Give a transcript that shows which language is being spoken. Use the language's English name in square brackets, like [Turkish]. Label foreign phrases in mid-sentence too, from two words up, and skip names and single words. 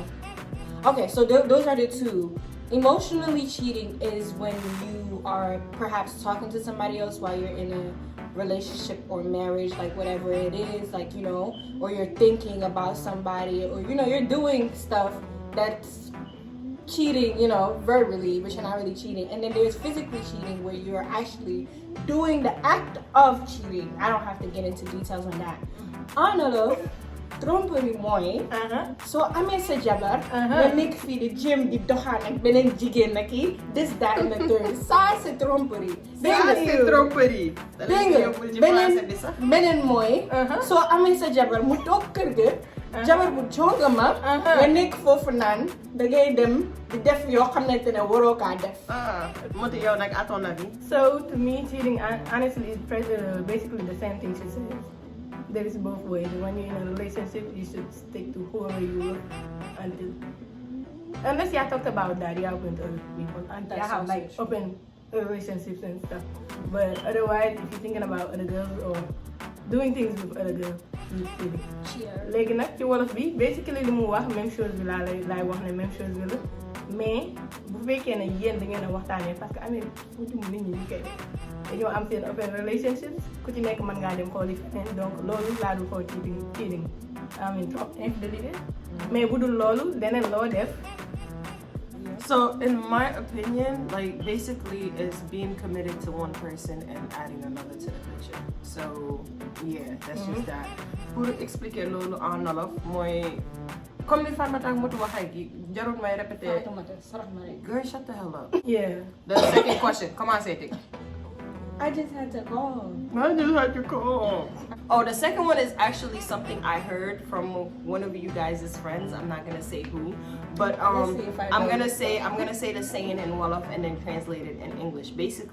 [English] Okay, so those are the two. Emotionally cheating is when you are perhaps talking to somebody else while you're in a relationship or marriage, like whatever it is, like, you know, or you're thinking about somebody, or, you know, you're doing stuff that's cheating, you know, verbally, but you're not really cheating. And then there's physically cheating, where you're actually doing the act of cheating. I don't have to get into details on that. [Wolof] Another tromperie mooy. So amee sa jabar. nga nekk fii di jéem di doxaan ak beneen jigéen na kii. [English] This, that, and the third. [French] Ça c'est tromperie. [Wolof] beneen mooy. soo amee sa jabar mu toog kër ga. jabar bu jongama. nga nekk foofu naan da ngay dem di def yoo xamante ne waroo kaa def. [French] Moti [Wolof] yow nag [French] à ton avis? [English] So to me, cheating honestly is basically the same thing she said. There is both ways. When you're in a relationship, you should stick to whoever you with unless you talked about that, you're open to other people and you have like open relationships and stuff. But otherwise, if you're thinking about other girls or doing things with other girls, you're cheating. [Wolof] Léegi nag ci wolof bi basically li mu wax [French] même chose [Wolof] bi laay wax ne [French] même chose [Wolof] bi la mais bu fekkee ne yéen da ngeen a waxtaanee [French] parce que [Wolof] amee fuuti mu nit ñi ñu koy def dañoo am seen [English] open relationships [Wolof] ku ci nekk mën ngaa dem xooli feneen donc loolu laa dul xool cheating [French] trop infidélité [Wolof] mais bu dul loolu leneen loo def. [English] So in my opinion, like basically it's being committed to one person and adding another to the picture. So yeah, that's just that. [French] Pour expliquer [Wolof] loolu [French] en wolof [Wolof] mooy comme li Fatmata ak Motu waxee gi jarul may répéter. [English] Girl, shut the hell up. Yeah. The second question, come on, say it. I just had to call. Oh, the second one is actually something I heard from one of you guys' friends. I'm not gonna say who, but I'm gonna say the saying in Wolof and then translate it in English.